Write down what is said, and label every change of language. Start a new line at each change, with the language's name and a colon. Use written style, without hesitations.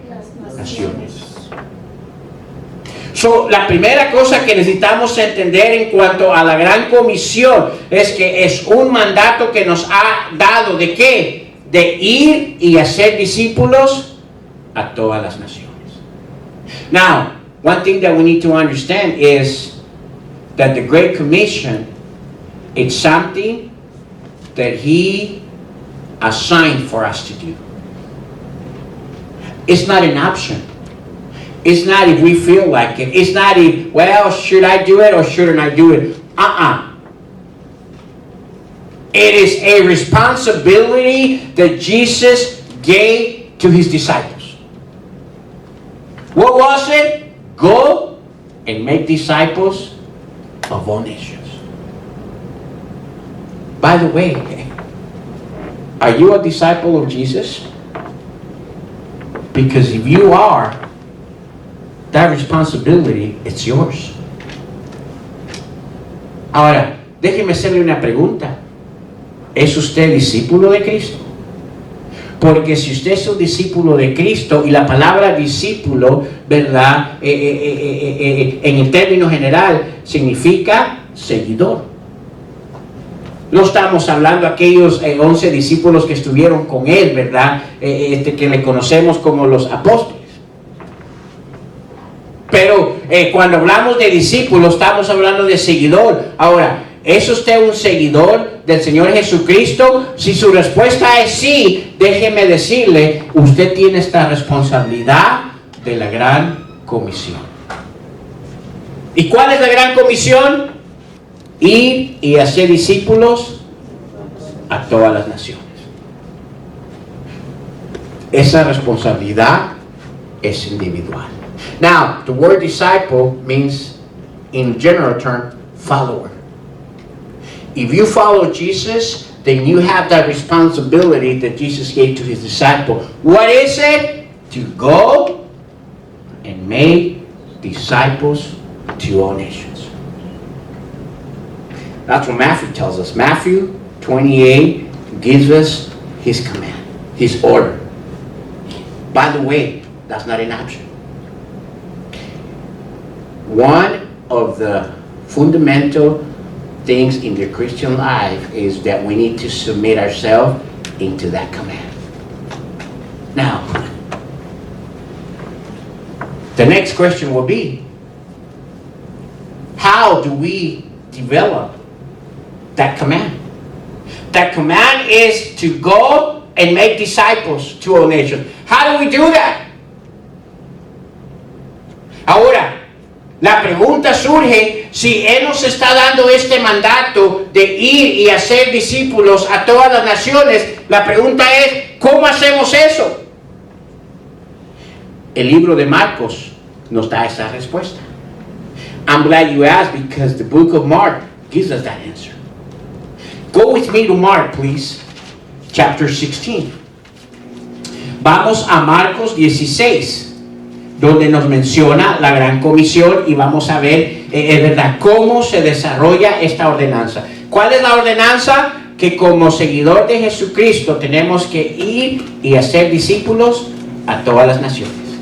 Spanish: Las naciones. La primera cosa que necesitamos entender en cuanto a la gran comisión es que es un mandato que nos ha dado ¿de qué? De ir y hacer discípulos a todas las naciones.
English: Now, one thing that we need to understand is that the Great Commission is something that He assigned for us to do. It's not an option. It's not if we feel like it. It's not if, well, should I do it or shouldn't I do it? It is a responsibility that Jesus gave to His disciples. What was it? Go and make disciples of all nations. By the way, are you a disciple of Jesus? Because if you are, that responsibility, it's yours.
Spanish: Ahora, déjeme hacerle una pregunta. ¿Es usted discípulo de Cristo? Porque si usted es un discípulo de Cristo, y la palabra discípulo, ¿verdad? En el término general, significa seguidor. No estamos hablando de aquellos 11 discípulos que estuvieron con Él, ¿verdad? Que le conocemos como los apóstoles. Pero cuando hablamos de discípulos, estamos hablando de seguidor. Ahora, ¿es usted un seguidor del Señor Jesucristo? Si su respuesta es sí, déjeme decirle, usted tiene esta responsabilidad de la gran comisión. ¿Y cuál es la gran comisión? Ir y hacer discípulos a todas las naciones. Esa responsabilidad es individual.
English: Now, the word disciple means, in general term, follower. If you follow Jesus, then you have that responsibility that Jesus gave to His disciple. What is it? To go and make disciples to all nations. That's what Matthew tells us. Matthew 28 gives us His command, His order. By the way, that's not an option. One of the fundamental things in the Christian life is that we need to submit ourselves into that command. Now, the next question will be, how do we develop that command? That command is to go and make disciples to all nations. How do we do that?
Spanish: Ahora, la pregunta surge, si Él nos está dando este mandato de ir y hacer discípulos a todas las naciones, la pregunta es, ¿cómo hacemos eso? El libro de Marcos nos da esa respuesta.
English: I'm glad you asked because the book of Mark gives us that answer. Go with me to Mark, please. Chapter 16.
Spanish: Vamos a Marcos 16, donde nos menciona la gran comisión y vamos a ver, ¿verdad?, cómo se desarrolla esta ordenanza. ¿Cuál es la ordenanza? Que como seguidor de Jesucristo tenemos que ir y hacer discípulos a todas las naciones.